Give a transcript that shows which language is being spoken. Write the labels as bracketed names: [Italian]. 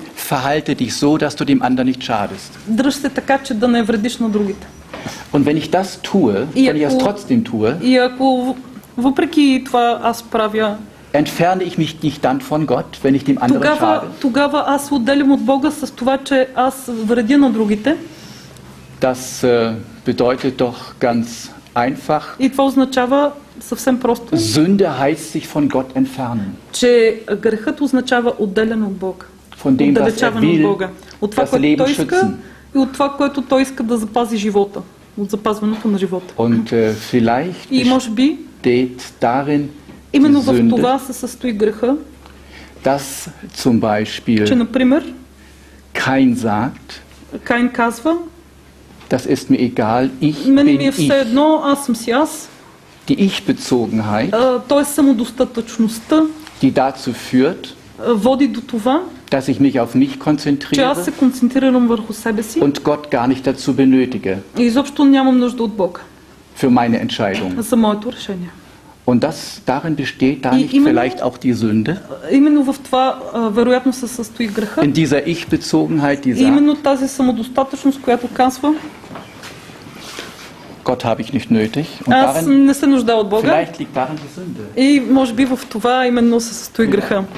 [German] Verhalte dich so, dass du dem anderen nicht schadest. [Bulgarian] Дръж се така, че да не вредиш на другите. [German] Und wenn ich das tue, wenn ich das trotzdem tue, [Bulgarian] и ако въпреки това аз правя, [German] entferne ich mich nicht dann von Gott, wenn ich dem anderen schade? [Bulgarian] Тогава аз отделям от Бога с това, че аз вредя на другите. [German] Das bedeutet doch ganz einfach. [Bulgarian] И това означава съвсем просто. [German] Sünde heißt sich von Gott entfernen. [Bulgarian] Че грехът означава отделяне от Бога. [German] Von dem, was er will, [Bulgarian] от това, което той иска и от това, което той иска да запази живота, от запазването на живота. [German] Und vielleicht [Bulgarian] и може би [German] darin [Bulgarian] именно в това се състои греха. [German] Dass zum Beispiel [Bulgarian] че, например, Каин казва, [German] das ist mir egal, ich [Bulgarian] мене [German] bin [Bulgarian] ми е все едно, аз съм си аз. [German] Die Ich-Bezogenheit, [Bulgarian] т.е. самодостатъчността, [German] die dazu führt, [Bulgarian] води до това, [German] dass ich mich auf mich [Bulgarian] че [German] konzentriere [Bulgarian] аз се концентрирам върху себе си [German] und Gott gar nicht dazu benötige [Bulgarian] и изобщо нямам нужда от Бог [German] für meine Entscheidung. [Bulgarian] за моето решение. [German] Und darin besteht da I- nicht [Bulgarian] именно- [German] vielleicht auch die Sünde? [Bulgarian] Именно в това вероятно се състои греха. [German] In dieser Ich-Bezogenheit, die [Bulgarian] И [German] sagt, [Bulgarian] именно тази самодостатъчност, която казва, [German] Gott habe ich nicht nötig. Und [Bulgarian] аз [German] darin, [Bulgarian] не се нуждая от Бога. [German] vielleicht liegt darin die Sünde. [Bulgarian] И може би в това именно се състои греха.